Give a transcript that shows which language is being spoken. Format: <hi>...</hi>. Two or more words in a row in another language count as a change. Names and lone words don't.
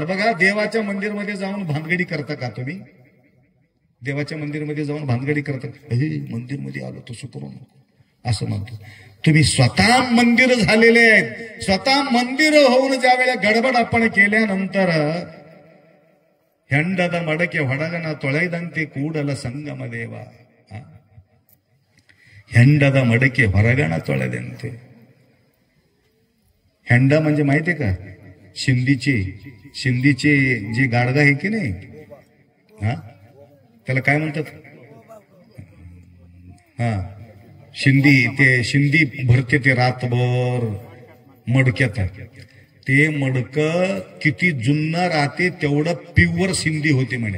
<mr>बघा, देवाच्या मंदिरमध्ये जाऊन भानगडी करता का तुम्ही? देवाच्या मंदिरमध्ये जाऊन भानगडी करता, हे मंदिरमध्ये आलो तसं करू नको असं म्हणतो. तुम्ही स्वतः मंदिर झालेले आहेत. स्वतः मंदिर होऊन ज्यावेळेला गडबड आपण केल्यानंतर</mr> <kn>ಹೆಂಡದ ಮಡಕೆ ಹೊಡಗನ ತೊಳೆದಂತೆ ಕೂಡಲ ಸಂಗಮ ದೇವ. ಹೆಂಡದ ಮಡಕೆ ಹೊರಗಣ ತೊಳೆದಂತೆ.</kn> <mr>ಹೆಂಡ म्हणजे माहितीये का, शिंदीचे जे गाडगा आहे की नाही, हा त्याला काय म्हणतात, हा शिंदी. ते शिंदी भरते ते रातभर मडक्यात. ते मडक किती जुन्न राहते तेवढं प्युअर शिंदी होते म्हणे.</mr>